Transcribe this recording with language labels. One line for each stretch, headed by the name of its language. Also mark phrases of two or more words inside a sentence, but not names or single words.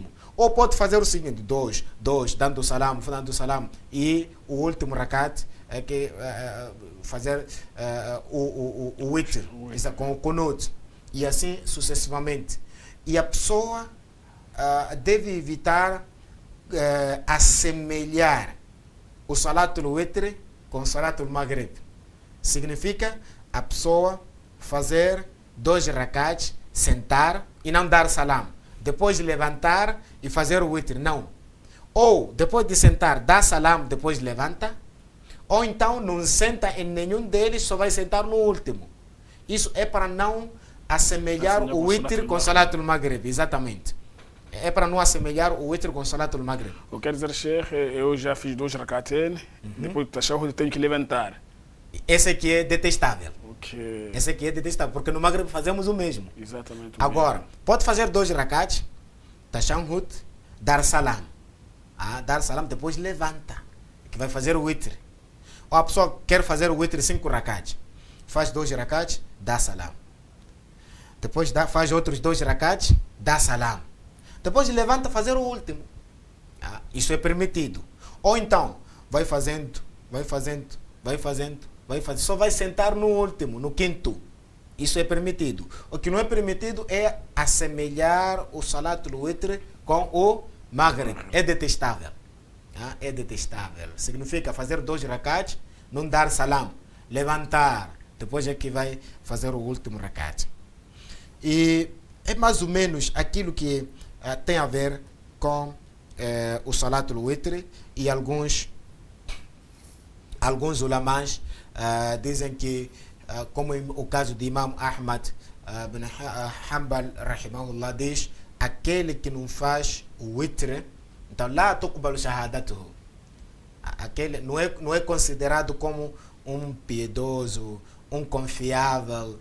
Portuguese: Ou pode fazer o seguinte, 2, dando salam, e o último rakat é que fazer o witr, com o kunut, e assim sucessivamente. E a pessoa deve evitar assemelhar o
Arabic: صلاة الوتر
Portuguese: com o
Arabic: صلاة المغرب.
Portuguese: Significa a pessoa fazer 2 rakats, sentar e não dar salam. Depois levantar e fazer o witr. Não. Ou depois de sentar, dá salam, depois levanta. Ou então não senta em nenhum deles, só vai sentar no último. Isso é para não assemelhar o witr com
Arabic: صلاة المغرب.
Portuguese: Exatamente. É para não assemelhar o witr com
Arabic: صلاة المغرب.
Portuguese: Eu quero dizer, Sheikh, eu já fiz 2 rakaten, depois do tashahhud tenho que levantar. Esse aqui é detestável. Okay. Esse aqui é detestável, porque no maghrib fazemos o mesmo. Exatamente. Agora, pode fazer 2 rakats, tashahhud, dar salam. Dar salam, depois levanta, que vai fazer o witr. Ou a pessoa quer fazer o witr 5 rakats. Faz 2 rakats, dá salam. Depois faz outros 2 rakats, dá salam. Depois levanta fazer o último. Isso é permitido. Ou então, vai fazendo. Só vai sentar no último, no quinto. Isso é permitido. O que não é permitido é assemelhar o
Arabic: صلاة الوتر
Portuguese: com o maghrib. É detestável. É detestável. Significa fazer 2 rakats, não dar salam, levantar. Depois é que vai fazer o último rakat. E é mais ou menos aquilo que tem a ver com o
Arabic: صلاة الوتر,
Portuguese: e alguns ulamás dizem que, como o caso de Imam Ahmad bin Hanbal rahimahullah, diz: aquele que não faz o witr, então
Arabic: لا تقبل شهادته,
Portuguese: aquele não é considerado como um piedoso, um confiável.